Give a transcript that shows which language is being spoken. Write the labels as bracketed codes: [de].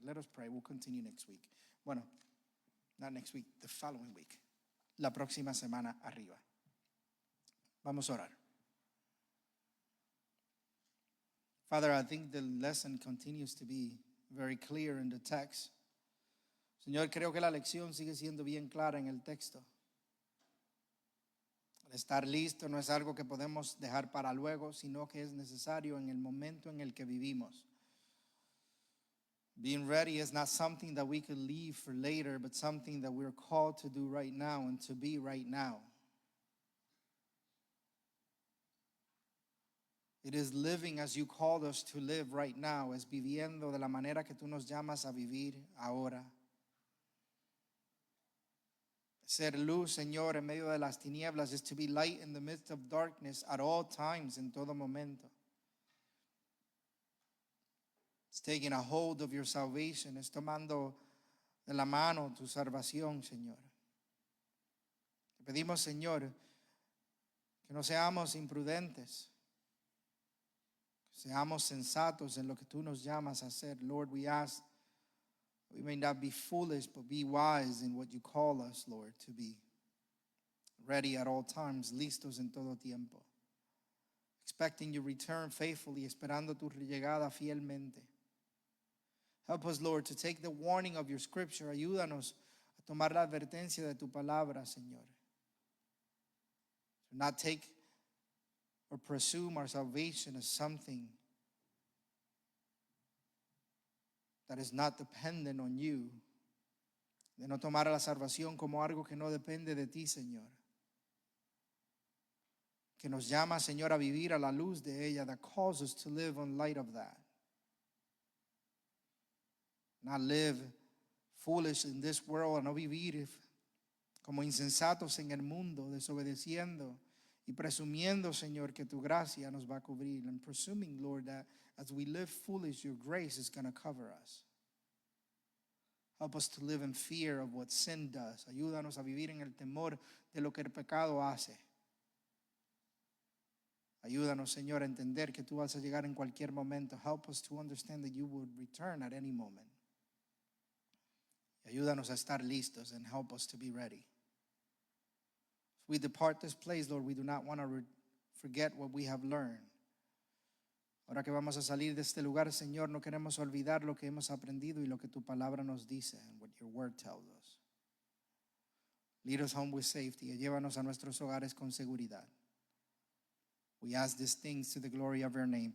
[en] Let us pray. We'll continue next week. Bueno, not next week, the following week. [es] La próxima semana arriba. Vamos a orar. [en] Father, I think the lesson continues to be very clear in the text. [es] Señor, creo que la lección sigue siendo bien clara en el texto. El estar listo no es algo que podemos dejar para luego, sino que es necesario en el momento en el que vivimos. [en] Being ready is not something that we could leave for later, but something that we're called to do right now and to be right now. It is living as you called us to live right now, [es] es viviendo de la manera que tú nos llamas a vivir ahora. Ser luz, Señor, en medio de las tinieblas [en] is to be light in the midst of darkness at all times, [es] en todo momento. [en] It's taking a hold of your salvation, [es] es tomando de la mano tu salvación, Señor. Te pedimos, Señor, que no seamos imprudentes, que seamos sensatos en lo que tú nos llamas a hacer. [en] Lord, we ask we may not be foolish, but be wise in what you call us, Lord, to be. Ready at all times, [es] listos en todo tiempo. [en] Expecting your return faithfully, [es] esperando tu llegada fielmente. [en] Help us, Lord, to take the warning of your scripture. [es] Ayúdanos a tomar la advertencia de tu palabra, Señor. [en] To not take or presume our salvation as something that is not dependent on you. [es] De no tomar la salvación como algo que no depende de ti, Señor. Que nos llama, Señor, a vivir a la luz de ella, [en] that calls us to live in light of that. Not live foolish in this world, [es] no vivir como insensatos en el mundo, desobedeciendo Y presumiendo, Señor, que tu gracia nos va a cubrir. [en] And presuming, Lord, that as we live foolish, your grace is going to cover us. Help us to live in fear of what sin does. [es] Ayúdanos a vivir en el temor de lo que el pecado hace. Ayúdanos, Señor, a entender que tú vas a llegar en cualquier momento. [en] Help us to understand that you would return at any moment. [es] Y ayúdanos a estar listos [en] and help us to be ready. As we depart this place, Lord, we do not want to forget what we have learned. [es] Ahora que vamos a salir de este lugar, Señor, no queremos olvidar lo que hemos aprendido y lo que tu palabra nos dice [en] and what your word tells us. Lead us home with safety [es] y llévanos a nuestros hogares con seguridad. [en] We ask these things to the glory of your name.